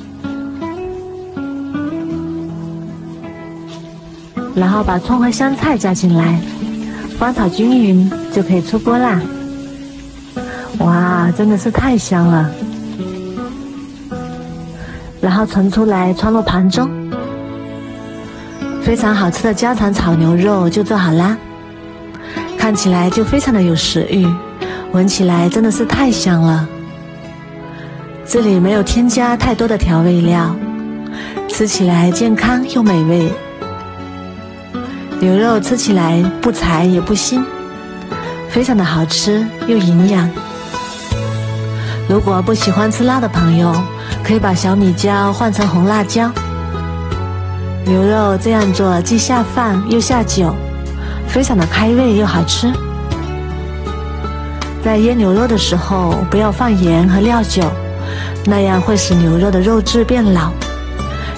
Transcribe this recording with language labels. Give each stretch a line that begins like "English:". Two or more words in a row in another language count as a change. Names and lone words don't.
Chinese: 然後把蔥和香菜加進來，翻炒均勻就可以出鍋啦。哇，真的是太香了！然後盛出來，裝入盤中。非常好吃的家常炒牛肉就做好啦，看起來就非常的有食欲，聞起來真的是太香了。這裡沒有添加太多的調味料，吃起來健康又美味。牛肉吃起來不柴也不腥，非常的好吃又營養。如果不喜歡吃辣的朋友，可以把小米椒換成紅辣椒。牛肉這樣做既下飯又下酒，非常的開胃又好吃。在醃牛肉的時候不要放鹽和料酒，那樣會使牛肉的肉質變老。